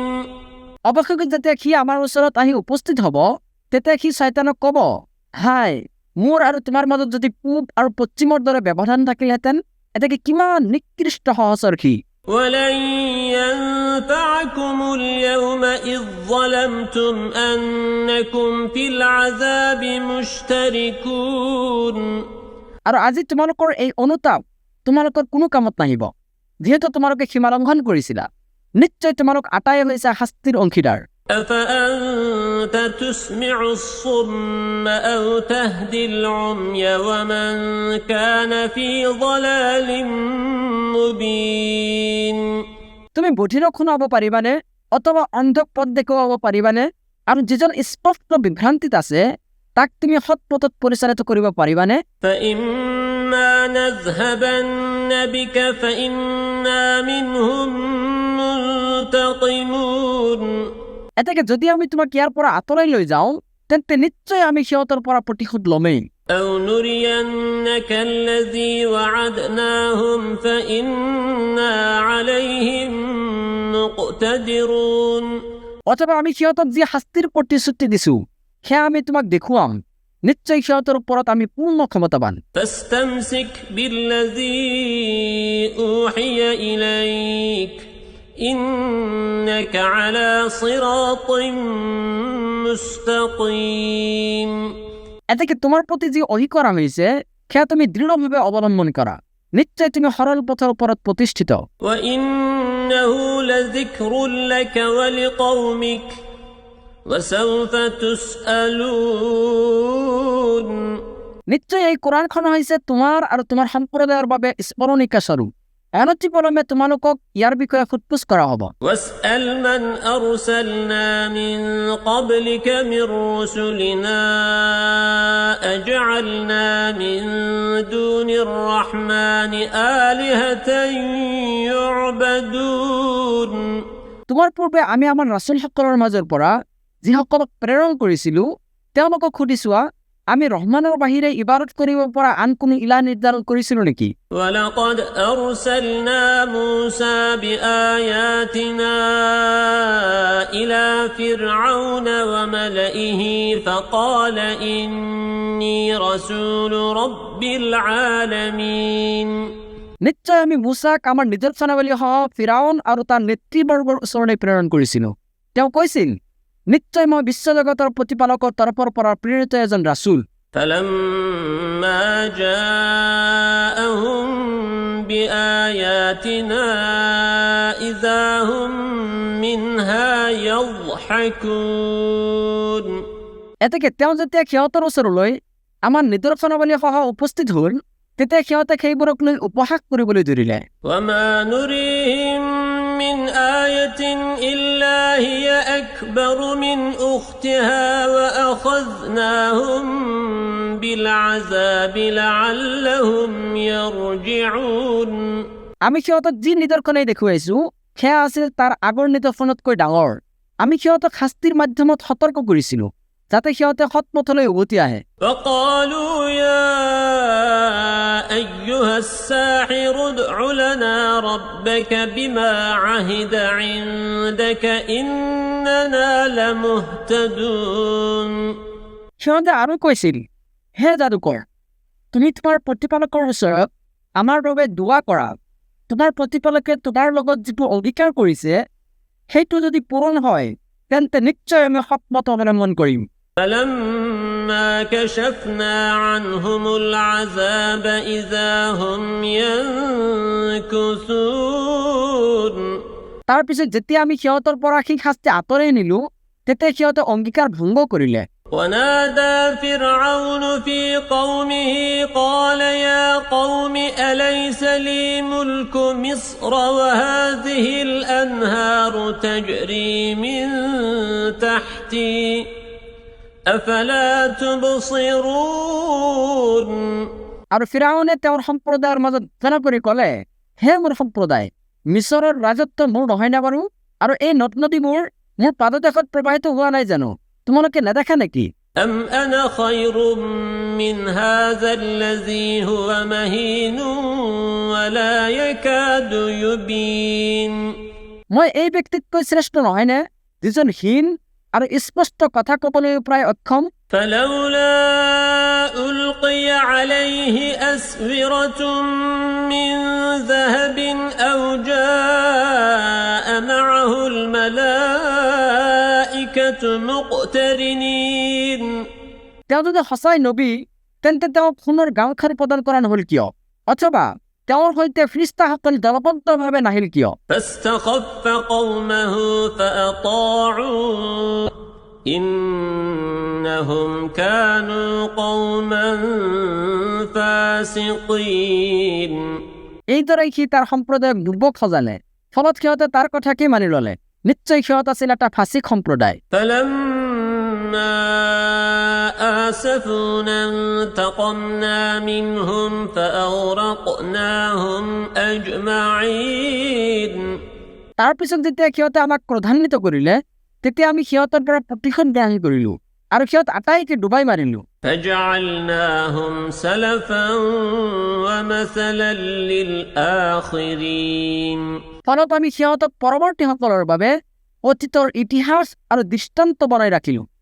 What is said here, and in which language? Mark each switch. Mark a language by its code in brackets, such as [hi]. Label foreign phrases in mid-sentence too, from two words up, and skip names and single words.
[as] অৱশেষত যেতিয়া সি আমাৰ ওচৰত আহি উপস্থিত হ'ব তেতিয়া সি শয়তানক ক'ব, হাই মোৰ আৰু তোমাৰ মাজত যদি পূব আৰু পশ্চিমৰ দৰে ব্যৱধান থাকিলহেঁতেন, এটাকে কিমান নিকৃষ্ট সহচৰ সি। [ar] ولن ينفعكم اليوم إذ ظلمتم أنكم في العذاب مشتركون। [as] আৰু আজি তোমালোকৰ এই অনুতাপ তোমালোকৰ কোনো কামত নাহিব, যিহেতু তোমালোকে সীমা লংঘন কৰিছিলা। নিশ্চয় তোমালোক আটাই হৈছে শাস্তিৰ অংশীদাৰ। [ar] أفأنت تسمع الصم أو تهدي العمي ومن كان في ضلال مبين। [as] তুমি বধিৰক শুনাব পাৰিবানে অথবা অন্ধক পথ দেখুৱাব পাৰিবানে? আৰু যিজন স্পষ্ট বিভ্ৰান্তিত আছে তাক তুমি সৎ পথত পৰিচালিত কৰিব পাৰিবানে? [ar] فإما نذهبن بك فإنا منهم منتقمون। [as] এতেকে যদি আমি তোমাক ইয়াৰ পৰা আঁতৰাই লৈ যাওঁ তেন্তে নিশ্চয় আমি সিহঁতৰ পৰা প্ৰতিশোধ ল'মেই। [ar] أو نرينك الذي وعدناهم فإنا عليهم مقتدرون। [as] অথবা আমি সিহঁতক যি শাস্তিৰ প্ৰতিশ্ৰুতি দিছো সেয়া আমি তোমাক দেখুৱাম, নিশ্চয় সিহঁতৰ ওপৰত আমি পূৰ্ণ ক্ষমতাবান। [ar] فاستمسك بالذي أوحي إليك إنك على صراط مستقيم। [as] এতেকে তোমাৰ প্ৰতি যি অহি কৰা হৈছে সেয়া তুমি দৃঢ়ভাৱে অৱলম্বন কৰা, নিশ্চয় তুমি সৰল পথৰ ওপৰত প্ৰতিষ্ঠিত। [ar] وإنه لذكر لك ولقومك وسوف تسألون। [as] নিশ্চয় এই কোৰাণখন হৈছে তোমাৰ আৰু তোমাৰ সম্প্ৰদায়ৰ বাবে স্মৰণিকা স্বৰূপ। অনতিপলমে তোমালোকক ইয়াৰ বিষয়ে সোধপোছ কৰা হ'ব। [ar] واسأل من أرسلنا من قبلك من رسلنا أجعلنا من دون الرحمن آلهة يعبدون। [as] তোমাৰ পূৰ্বে আমি আমাৰ ৰাছুলসকলৰ মাজৰ পৰা যিসকলক প্ৰেৰণ কৰিছিলো তেওঁলোকক সুধি চোৱা, আমি ৰহমানৰ বাহিৰে ইবাদত কৰিব পৰা আন কোনো ইলাহ নিৰ্ধাৰণ কৰিছিলো নেকি? [ar] ولقد أرسلنا موسى بآياتنا إلى فرعون وملئه فقال إني رسول رب العالمين। [as] নিশ্চয় আমি মুছাক আমাৰ নিদৰ্শনাৱলীসহ ফিৰাউন আৰু তাৰ নেতৃবৰ্গৰ ওচৰলৈ প্ৰেৰণ কৰিছিলো। তেওঁ কৈছিল, নিশ্চয় মই বিশ্বজগতৰ প্ৰতিপালকৰ তৰফৰ পৰা প্ৰেৰিত এজন ৰাছুল। [ar] فلما جاءهم بآياتنا إذا هم منها يضحكون। [as] এতেকে তেওঁ যেতিয়া সিহঁতৰ ওচৰলৈ আমাৰ নিদৰ্শনাৱলীসহ উপস্থিত হ'ল তেতিয়া সিহঁতে সেইবোৰক লৈ উপহাস কৰিবলৈ ধৰিলে। [ar] وما نريهم من آية إلا هي أكبر من أختها وأخذناهم بالعذاب لعلهم يرجعون। [as] আমি সিহঁতক যি নিদৰ্শনে দেখুৱাইছো সেয়া আছিল তাৰ আগৰ নিদৰ্শনতকৈ ডাঙৰ। আমি সিহঁতক শাস্তিৰ মাধ্যমত সতৰ্ক কৰিছিলো যাতে সিহঁতে সৎপথলৈ উভতি আহে। [ar] وقالوا يا أيها الساحر ادع لنا ربك بما عهد عندك إننا لمهتدون। [as] সিহঁতে আৰু কৈছিল, হে যাদুকৰ, তুমি তোমাৰ প্ৰতিপালকৰ ওচৰত আমাৰ বাবে দোৱা কৰা। তোমাৰ প্ৰতিপালকে তোমাৰ লগত যিটো অংগীকাৰ কৰিছে সেইটো যদি পূৰণ হয় তেন্তে নিশ্চয় আমি সৎপথ অৱলম্বন কৰিম। [ar] فلما فلما كشفنا عنهم العذاب إذا هم ينكثون [as] তাৰ পিছত যেতিয়া আমি সিহঁতৰ পৰা সেই শাস্তি আঁতৰাই নিলো তেতিয়া সিহঁতে অংগীকাৰ ভংগ কৰিলে [ar] ونادى فرعون في قومه قال يا قوم أليس لي ملك مصر وهذه الأنهار تجري من تحتي أفلا تبصرون [as] আৰু ফিৰাউনে তেওঁৰ সম্প্ৰদায়ৰ মাজত ঘোষণা কৰি ক'লে হে মোৰ সম্প্ৰদায় মিছৰৰ ৰাজত্ব মোৰ নহয় নে বাৰু আৰু এই নদ নদীবোৰ মোৰ পাদদেশত প্ৰবাহিত হোৱা নাই জানো তোমালোকে নেদেখা নেকি [ar] أم أنا خير من هذا الذي هو مهين ولا يكاد يبين [as] মই এই ব্যক্তিতকৈ শ্ৰেষ্ঠ নহয়নে যিজন হীন আৰু স্পষ্ট কথা ক'বলৈ প্ৰায় অক্ষম [ar] فلولا ألقي عليه أسورة من ذهب أو جاء معه الملائكة مقترنين [as] তেওঁ যদি সঁচাই নবী তেন্তে তেওঁক সোণৰ গাঁওখাৰী প্ৰদান কৰা নহ'ল কিয় অথবা তেওঁৰ সৈতে ফিৰিষ্টাসকল দলবদ্ধভাৱে নাহিল কিয় [ar] فاستخف قومه فأطاعوه إنهم كانوا قوما فاسقين [as] এইদৰে সি তাৰ সম্প্ৰদায়ক দুৰ্ভোগ সজালে ফলত সিহঁতে তাৰ কথাকে মানি ল'লে নিশ্চয় সিহঁত আছিল এটা ফাঁচিক সম্প্ৰদায় [ar] فلما آسفونا انتقمنا منهم فأغرقناهم أجمعين [as] তাৰ পিছত যেতিয়া সিহঁতে আমাক ক্ৰোধান্বিত কৰিলে তেতিয়া আমি সিহঁতৰ পৰা প্ৰতিশোধ গ্ৰহণ কৰিলো আৰু সিহঁত আটাইকে ডুবাই মাৰিলো [ar] فجعلناهم سلفا ومثلا للآخرين [as] ফলত আমি সিহঁতক পৰৱৰ্তীসকলৰ বাবে অতীতৰ ইতিহাস আৰু দৃষ্টান্ত বনাই ৰাখিলো